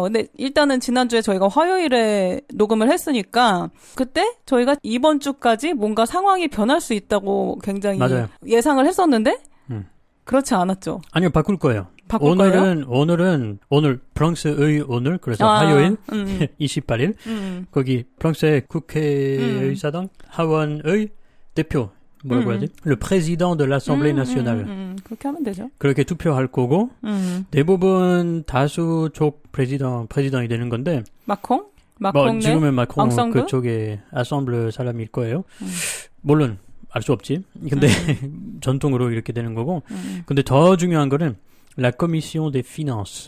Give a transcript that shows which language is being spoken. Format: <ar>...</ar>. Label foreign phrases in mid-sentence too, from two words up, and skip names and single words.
<ko>근데 일단은 지난주에 저희가 화요일에 녹음을 했으니까 그때 저희가 이번 주까지 뭔가 상황이 변할 수 있다고 굉장히 맞아요. 예상을 했었는데 그렇지 않았죠. 아니요, 바꿀 거예요. 바꿀 거예요? 오늘 프랑스의 오늘 그래서 화요일 28일 거기 프랑스의 국회의사당 하원의 대표 뭐라고 해야지?</ko> <fr>Le président de l'Assemblée nationale.</fr> <ko>그렇게 하면 되죠. 그렇게 투표할 거고 대부분 다수족 프레지던이 되는 건데 마콩 지금은 마콩 앙상블? 그쪽에 아셈블 사람일 거예요. 물론 알 수 없지. 근데 전통으로 이렇게 되는 거고. 근데 더 중요한 거는 La Commission des Finances.</ko>